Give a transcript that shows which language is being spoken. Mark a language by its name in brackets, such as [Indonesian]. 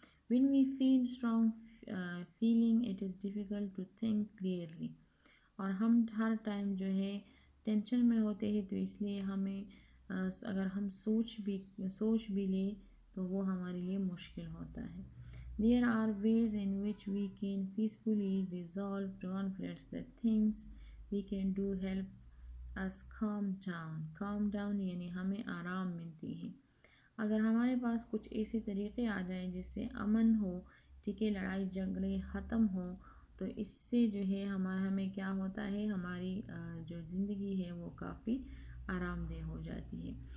[English] when we feel strong feeling it is difficult to think clearly, [Urdu] اور ہم ہر time جو ہے ٹینشن میں ہوتے ہیں، تو اس لیے ہمیں اگر ہم سوچ بھی لیں تو وہ ہمارے لیے مشکل ہوتا ہے. [English] There are ways in which we can peacefully resolve conflicts. The things we can do help us calm down. Calm down [Urdu] یعنی ہمیں آرام ملتی ہے. اگر ہمارے پاس کچھ ایسے طریقے آ جائیں جس سے امن ہو، ٹھیک ہے، لڑائی جھگڑے ختم ہو، تو اس سے جو ہے ہمیں کیا ہوتا ہے، ہماری جو زندگی ہے وہ کافی آرام دہ ہو جاتی ہے.